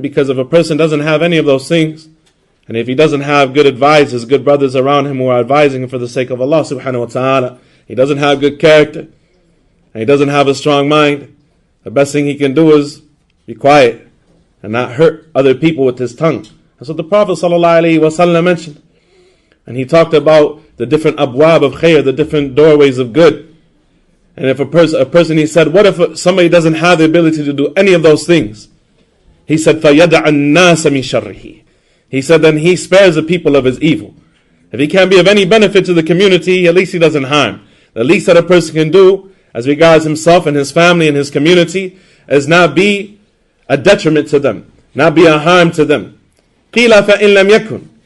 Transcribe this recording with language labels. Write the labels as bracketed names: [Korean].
[English] Because if a person doesn't have any of those things, and if he doesn't have good advisors, good brothers around him who are advising him for the sake of Allah subhanahu wa ta'ala, he doesn't have good character, and he doesn't have a strong mind, the best thing he can do is be quiet and not hurt other people with his tongue. That's what the Prophet ﷺ mentioned. And he talked about the different abwab of khair, the different doorways of good. And if a person, he said, what if somebody doesn't have the ability to do any of those things? He said, [Arabic] فَيَدَعَ النَّاسَ مِنْ شَرِّهِ. [English] He said, then he spares the people of his evil. If he can't be of any benefit to the community, at least he doesn't harm. The least that a person can do, as regards himself and his family and his community, is not be a detriment to them, not be a harm to them. [Arabic] قِيلَ فَإِن لَمْ يَكُنْ.